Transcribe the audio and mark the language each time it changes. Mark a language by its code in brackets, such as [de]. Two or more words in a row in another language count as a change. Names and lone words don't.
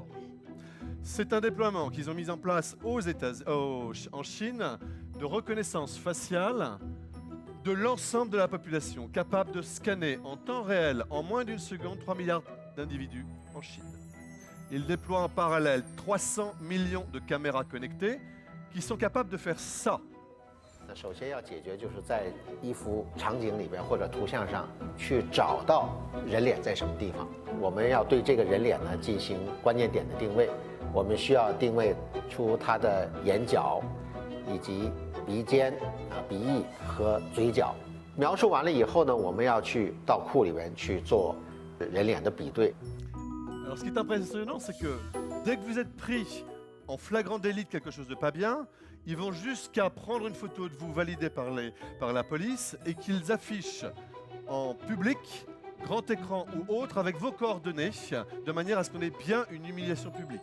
[fr] C'est un déploiement qu'ils ont mis en place en Chine de reconnaissance faciale de l'ensemble de la population, capable de scanner en temps réel, en moins d'une seconde, 3 milliards d'individus en Chine. Ils déploient en parallèle 300 millions de caméras connectées qui sont capables de faire ça. [zh] 首先要解决就是在一幅场景里边或者图像上去找到人脸在什么地方。我们要对这个人脸呢进行关键点的定位。我们需要定位出他的眼角以及鼻尖、鼻翼和嘴角。描述完了以后呢，我们要去到库里边去做人脸的比对。 [fr] Alors, ce qui est impressionnant, c'est que dès que vous êtes pris en flagrant délit de quelque chose de pas bien, ils vont jusqu'à prendre une photo de vous validée par la police et qu'ils affichent en public, grand écran ou autre, avec vos coordonnées, de manière à ce qu'on ait bien une humiliation publique.